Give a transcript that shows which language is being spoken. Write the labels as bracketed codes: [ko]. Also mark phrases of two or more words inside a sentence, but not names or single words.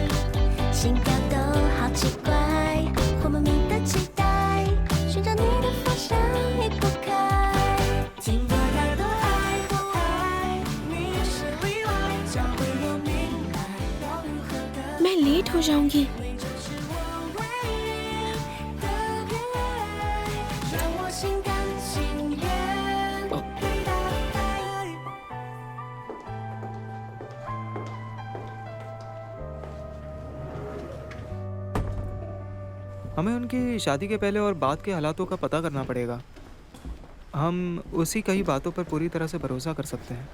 [zh] 心跳都好奇怪，或莫名的期待，寻找你的方向移不开。听到太多爱不爱，你是例外，教会我明白要如何的。 [hi] मैं लेट हो जाऊंगी। [zh] 你就是我唯一的偏爱，让我心甘情愿被打败。 [hi] हमें उनकी शादी के पहले और बाद के हालातों का पता करना पड़ेगा। हम उसी कई बातों पर पूरी तरह से भरोसा कर सकते हैं।